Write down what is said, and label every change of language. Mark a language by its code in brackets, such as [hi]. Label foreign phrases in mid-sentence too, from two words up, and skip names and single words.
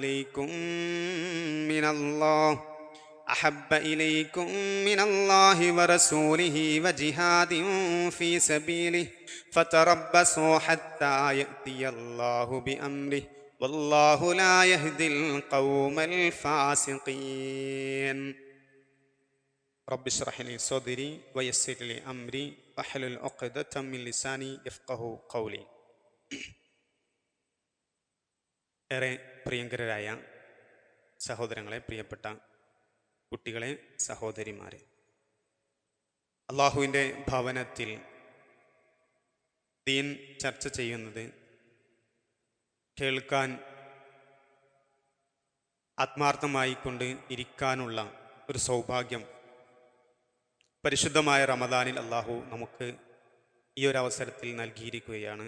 [ar] إليكم من الله ورسوله وجهاد في سبيله فتربصوا حتى يأتي الله بأمره والله لا يهدي القوم الفاسقين. رب اشرح لي صدري ويسر لي أمري واحلل عقدة من لساني يفقهوا قولي. [ml] ഏറെ പ്രിയങ്കരായ സഹോദരങ്ങളെ, പ്രിയപ്പെട്ട കുട്ടികളെ, സഹോദരിമാരെ, അള്ളാഹുവിൻ്റെ ഭവനത്തിൽ ദീൻ ചർച്ച ചെയ്യുന്നത് കേൾക്കാൻ ആത്മാർത്ഥമായി കൊണ്ട് ഇരിക്കാനുള്ള ഒരു സൗഭാഗ്യം പരിശുദ്ധമായ റമദാനിൽ അള്ളാഹു നമുക്ക് ഈ ഒരു അവസരത്തിൽ നൽകിയിരിക്കുകയാണ്.